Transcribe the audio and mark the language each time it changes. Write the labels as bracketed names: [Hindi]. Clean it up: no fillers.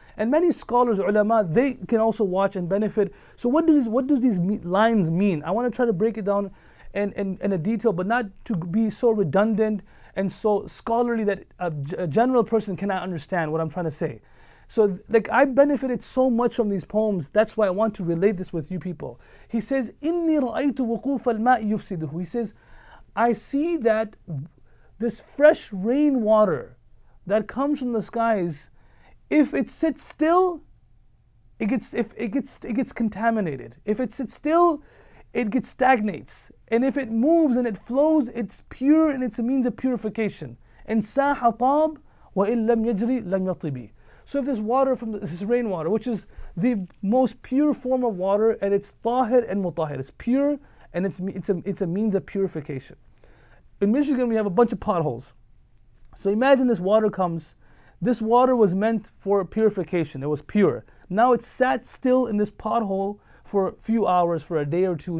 [English] And many scholars, ulama, they can also watch and benefit. So what does these lines mean? I want to try to break it down in a detail, but not to be so redundant and so scholarly that a general person cannot understand what I'm trying to say. So like I benefited so much from these poems, that's why I want to relate this with you people. He says, [Arabic] إِنِّي رَأَيْتُ وُقُوفَ الْمَاءِ يُفْسِدُهُ. [English] He says, I see that this fresh rainwater that comes from the skies, if it sits still, it gets contaminated. If it sits still, it stagnates. And if it moves and it flows, it's pure and it's a means of purification. And [Arabic] سَاحَ طَابْ وَإِن لَمْ يَجْرِ لَمْ يَطِبِ. [English] So if this water this rainwater, which is the most pure form of water, and it's tahir and mutahir, it's pure and it's a means of purification. In Michigan we have a bunch of potholes. So imagine this water comes. This water was meant for purification. It was pure. Now it sat still in this pothole for a few hours, for a day or two.